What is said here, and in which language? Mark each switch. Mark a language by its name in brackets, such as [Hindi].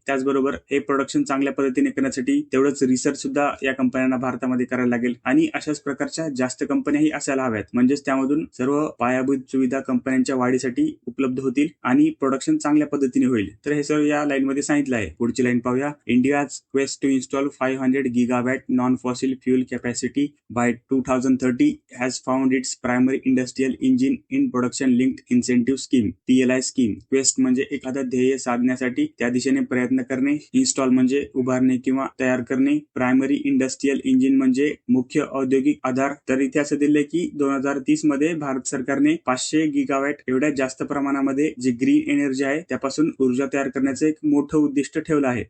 [Marathi] त्याचबरोबर हे प्रोडक्शन चांगल्या पद्धतीने करण्यासाठी तेवढंच रिसर्च सुद्धा या कंपन्यांना भारतामध्ये करायला लागेल. आणि अशाच प्रकारच्या जास्त कंपन्याही असायला हव्यात, म्हणजेच त्यामधून सर्व पायाभूत सुविधा कंपन्यांच्या वाढीसाठी उपलब्ध होतील आणि प्रोडक्शन चांगल्या पद्धतीने होईल. तर हे सर्व या लाईन मध्ये सांगितलं आहे. पुढची लाईन पाहूया. [English] India's quest to install 500 gigawatt non-fossil fuel capacity by 2030 has found its primary industrial engine in production linked incentive scheme PLI scheme. [Marathi] Quest म्हणजे एखादं ध्येय साधण्यासाठी त्या दिशेने प्रयत्न करणे. इन्स्टॉल म्हणजे उभारणे किंवा तयार करणे. प्रायमरी इंडस्ट्रियल इंजिन म्हणजे मुख्य औद्योगिक आधार. तर इथे असं दिलंय की 2030 मध्ये भारत सरकारने 500 गिगावॅट एवढ्या जास्त प्रमाणामध्ये जे ग्रीन एनर्जी आहे त्यापासून ऊर्जा तयार करण्याचं एक मोठं उद्दिष्ट ठेवलं आहे.